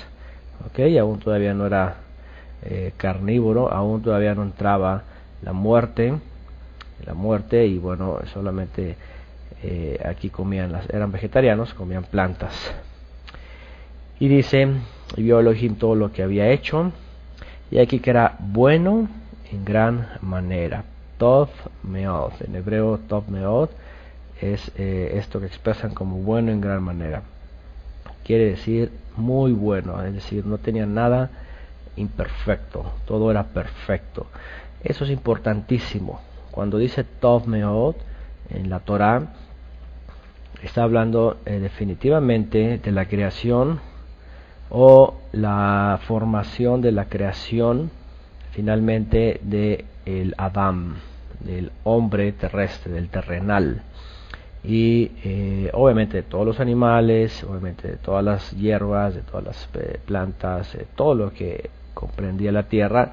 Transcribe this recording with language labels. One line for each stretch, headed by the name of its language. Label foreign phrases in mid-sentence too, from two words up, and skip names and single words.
Spanish: Aún todavía no era carnívoro, aún todavía no entraba la muerte, y bueno, solamente aquí eran vegetarianos, comían plantas. Y dice: y vio Elohim todo lo que había hecho, y aquí que era bueno en gran manera.
Hebrew: טוב מאוד,
Spanish: en hebreo
Hebrew: טוב מאוד
Spanish: es esto que expresan como bueno en gran manera. Quiere decir muy bueno, es decir, no tenía nada imperfecto, todo era perfecto. Eso es importantísimo. Cuando dice
Hebrew: טוב מאוד
Spanish: en la Torah, está hablando definitivamente de la creación, o la formación de la creación finalmente de el Adam, del hombre terrestre, del terrenal, y obviamente de todos los animales, obviamente de todas las hierbas, de todas las plantas, todo lo que comprendía la tierra.